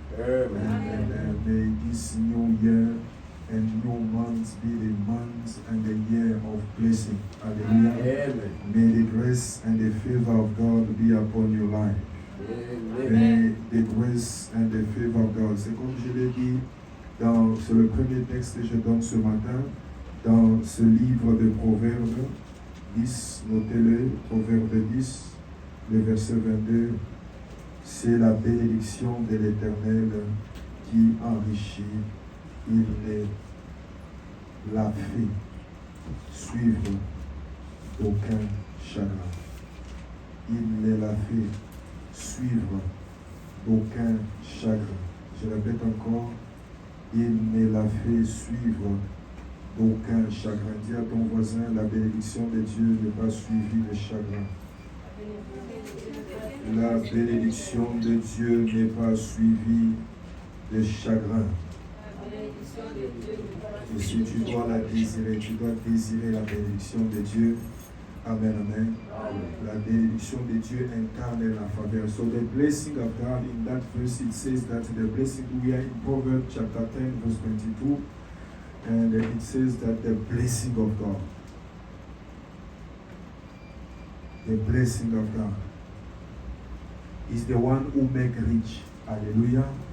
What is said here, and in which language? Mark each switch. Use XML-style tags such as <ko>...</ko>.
<en>Amen. And may this new year and new month be the month and the year of blessing. Hallelujah. Amen. May the grace and the favor of God be upon your life. Amen. May the grace and the favor of God.</en> <fr>C'est comme je l'ai dit sur le premier texte que je donne ce matin, dans ce livre de Proverbes 10, notez-le, Proverbes 10, le verset 22, c'est la bénédiction de l'Éternel qui enrichit. Il ne la fait suivre d'aucun chagrin. Il ne la fait suivre d'aucun chagrin. Je répète encore, il ne la fait suivre d'aucun chagrin. Dis à ton voisin, la bénédiction de Dieu n'est pas suivie de chagrin. La bénédiction de Dieu n'est pas suivie de chagrin. Et si tu dois la désirer, tu dois désirer la bénédiction de Dieu. Amen, amen. La bénédiction de Dieu incarne la faveur.</fr> <en>So the blessing of God, in that verse it says that the blessing, we are in Proverbs chapter 10 verse 22, and it says that the blessing of God, the blessing of God is the one who make rich. Hallelujah.</en>